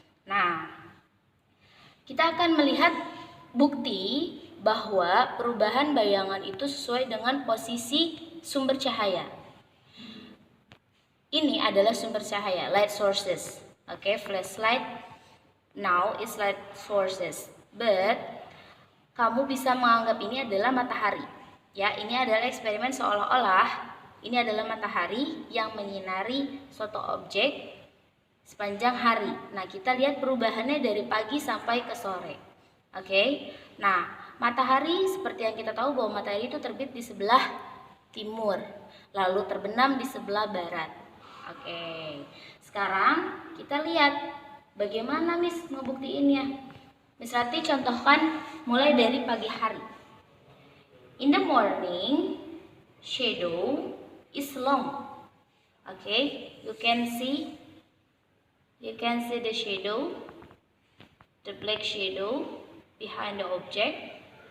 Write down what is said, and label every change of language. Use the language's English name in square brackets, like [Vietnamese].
[Indonesian] Nah, kita akan melihat bukti bahwa perubahan bayangan itu sesuai dengan posisi sumber cahaya. Ini adalah sumber cahaya, light sources. [English] Okay, flashlight now is light sources. [Indonesian] But kamu bisa menganggap ini adalah matahari. Ya, ini adalah eksperimen seolah-olah ini adalah matahari yang menyinari suatu objek sepanjang hari. Nah, kita lihat perubahannya dari pagi sampai ke sore. Oke. Nah, matahari seperti yang kita tahu bahwa matahari itu terbit di sebelah timur, lalu terbenam di sebelah barat. Oke. Sekarang kita lihat bagaimana Miss ngebuktiinnya. Miss Ratih contohkan mulai dari pagi hari. [English] In the morning, shadow is long. Okay, you can see the shadow, the black shadow behind the object.